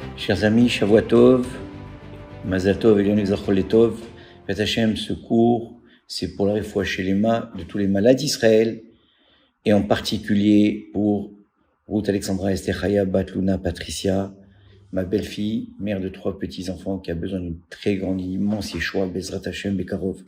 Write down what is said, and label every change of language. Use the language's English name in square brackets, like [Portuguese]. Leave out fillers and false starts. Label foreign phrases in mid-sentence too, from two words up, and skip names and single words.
[French] Chers amis, [Hebrew] שבוע טוב, מזל טוב, אליהו זכור לטוב, בעזרת השם, [French] ce cours, c'est pour la [Hebrew] réfoua Shelema [French] de tous les malades d'Israël, et en particulier pour Ruth Alexandra Esther Chaya Bat Luna Patricia, ma belle-fille, mère de 3 petits-enfants, qui a besoin d'une très grande, immense Yeshua, [Hebrew] Bezrat Hashem, Bekarov.